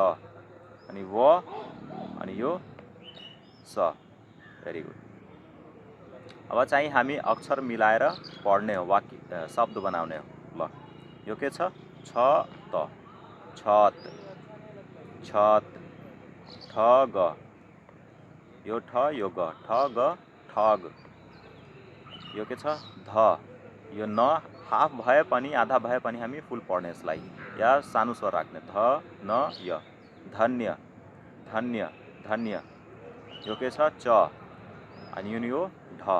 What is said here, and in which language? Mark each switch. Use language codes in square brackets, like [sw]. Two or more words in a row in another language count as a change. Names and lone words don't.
[ne] अनि व, अनि यो स [en] very good. [ne] अब चाहिँ हामी अक्षर मिलाएर पढ्ने हो, वाक्य शब्द बनाउने हो। ल यो के छ छ त छत छत। ठ ग, यो ठ यो ग ठ ग ठग। यो के छ ध, यो न हाफ भए पनि आधा भए पनि हामी फुल पढ्ने यसलाई, या सानो स्वर राख्ने ध न य धन्य धन्य धन्य। यो के छ च। अनि यो ढ।